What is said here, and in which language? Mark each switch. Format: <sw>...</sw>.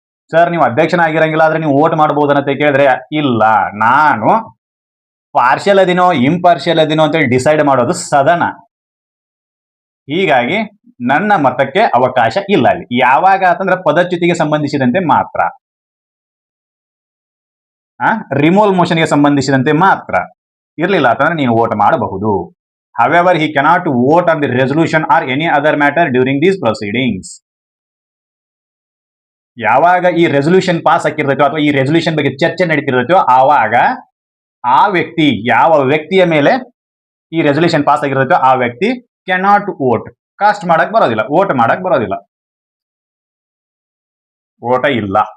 <kn>Sir ನೀವು ಅಧ್ಯಕ್ಷನಾಗಿರಂಗಿಲ್ಲ ಆದ್ರೆ ನೀವು ವೋಟ್ ಮಾಡಬಹುದನ್ನಂತ ಕೇಳಿದ್ರೆ ಇಲ್ಲ, ನಾನು ಪಾರ್ಷಿಯಲ್ ಅದಿನೋ ಇಂಪಾರ್ಷಿಯಲ್ ಅದಿನೋ ಅಂತೇಳಿ ಡಿಸೈಡ್ ಮಾಡೋದು ಸದನ. ಹೀಗಾಗಿ ನನ್ನ ಮತಕ್ಕೆ ಅವಕಾಶ ಇಲ್ಲ ಅಲ್ಲಿ. ಯಾವಾಗ ಅಂತಂದ್ರೆ ಪದಚ್ಯುತಿಗೆ ಸಂಬಂಧಿಸಿದಂತೆ ಮಾತ್ರ, ರಿಮೂವಲ್ ಮೋಷನ್ಗೆ ಸಂಬಂಧಿಸಿದಂತೆ ಮಾತ್ರ. ಇರ್ಲಿಲ್ಲ ಅಂತಂದ್ರೆ ನೀವು ವೋಟ್ ಮಾಡಬಹುದು.</kn> <en>However, he cannot vote on the resolution or any other matter during these proceedings.</en> <kn>ಯಾವಾಗ ಈ ರೆಸೊಲ್ಯೂಷನ್ ಪಾಸ್ ಆಗಿರ್ತೈತೋ ಅಥವಾ ಈ ರೆಸೊಲ್ಯೂಷನ್ ಬಗ್ಗೆ ಚರ್ಚೆ ನಡೀತಿರ್ತೈತೋ ಆವಾಗ ಆ ವ್ಯಕ್ತಿ, ಯಾವ ವ್ಯಕ್ತಿಯ ಮೇಲೆ ಈ ರೆಸೊಲ್ಯೂಷನ್ ಪಾಸ್ ಆಗಿರ್ತೈತೋ ಆ ವ್ಯಕ್ತಿ</kn> <en>cannot vote,</en> <kn>ಕಾಸ್ಟ್ ಮಾಡಕ್ ಬರೋದಿಲ್ಲ, ವೋಟ್ ಮಾಡಕ್ ಬರೋದಿಲ್ಲ, ವೋಟ ಇಲ್ಲ.</kn>